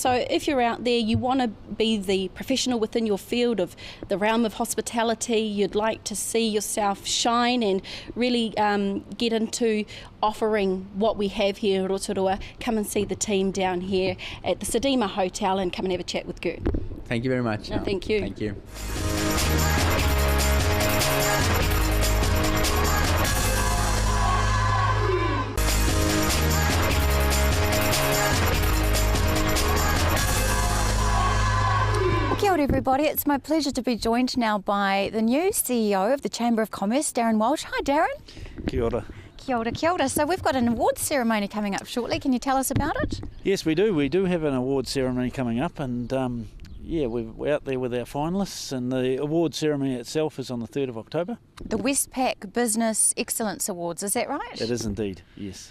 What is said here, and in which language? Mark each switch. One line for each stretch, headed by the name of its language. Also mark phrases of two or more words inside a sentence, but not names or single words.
English: So if you're out there, you want to be the professional within your field of the realm of hospitality, you'd like to see yourself shine and really get into offering what we have here in Rotorua, come and see the team down here at the Sedima Hotel and come and have a chat with Gert. Thank you very much. No, thank you. Thank you.
Māori: Kia ora
English: everybody, it's my pleasure to be joined now by the new CEO of the Chamber of Commerce, Darren Walsh. Hi Darren.
Māori: Kia ora. Kia ora, kia ora.
English: So we've got an awards ceremony coming up shortly. Can you tell us about it? Yes, we do. We do have an awards ceremony coming up, and we're out there with our finalists, and the awards ceremony itself is on the 3rd of October. The Westpac Business Excellence Awards, is that right? It is indeed, yes.